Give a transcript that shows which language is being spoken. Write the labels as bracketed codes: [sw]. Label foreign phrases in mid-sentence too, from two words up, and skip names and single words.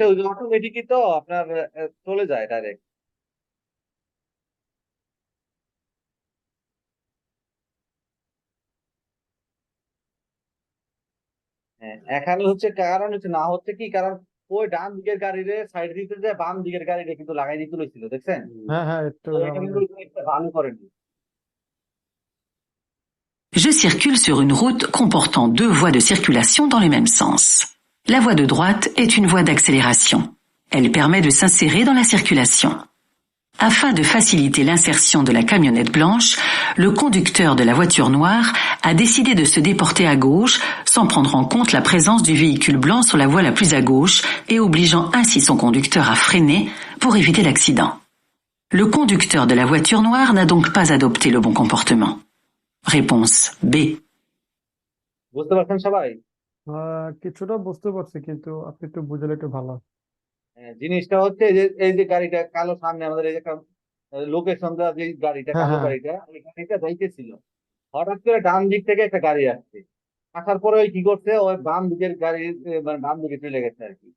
[bn] হচ্ছে ওই অটোমেটিকই তো আপনার চলে যায় ডাইরেক্ট। হ্যাঁ, এখানে হচ্ছে কারণ হচ্ছে না হচ্ছে কি, কারণ ওই ডান দিকের গাড়িরে সাইড দিতে যায় বাম দিকের গাড়িটা কিন্তু লাগাই দিতে হয়েছিল, দেখছেন? হ্যাঁ হ্যাঁ একটু তো এখানে কিন্তু ওই জিনিসটা ভালো করেনি। [fr] Je circule sur une route comportant deux voies de circulation dans le même sens. La voie de droite est une voie d'accélération. Elle permet de s'insérer dans la circulation. Afin de faciliter l'insertion de la camionnette blanche, le conducteur de la voiture noire a décidé de se déporter à gauche sans prendre en compte la présence du véhicule blanc sur la voie la plus à gauche et obligeant ainsi son conducteur à freiner pour éviter l'accident. Le conducteur de la voiture noire n'a donc pas adopté le bon comportement. Réponse B. [bn] বুঝতে পারছেন সবাই? কিছুটা বুঝতে পারছি, কিন্তু আপনি একটু বুঝলে একটু ভালো হয়। জিনিসটা হচ্ছে যে এই যে গাড়িটা কালো সামনে আমাদের এই যে লোকেশন দেওয়া যে গাড়িটা, হ্যাঁ কালো হ্যাঁ গাড়িটা, ওই গাড়িটা যাইতেছিল, হঠাৎ করে ডান দিক থেকে একটা গাড়ি আসছে, আসার পরে ওই কি করছে, ওই বাম দিকের গাড়ি মানে বাম দিকে চলে গেছে আর কি।